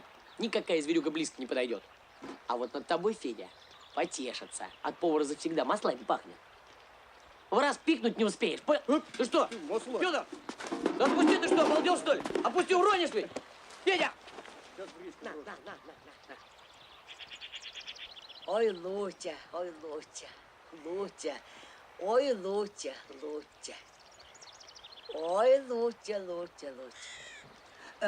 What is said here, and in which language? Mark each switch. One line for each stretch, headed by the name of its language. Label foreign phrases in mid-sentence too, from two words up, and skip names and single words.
Russian: Никакая зверюга близко не подойдет. А вот над тобой, Федя, потешится. От повара завсегда маслами пахнет. В раз пикнуть не успеешь. Ты что? Федор! Да отпусти, ты что, обалдел, что ли? Опусти, уронишь ведь! Федя! На. Ой, Лутя, ой, Лутя, Лутя, ой, Лутя, Лутя. Ой, Лутя, Лутя, Лутя.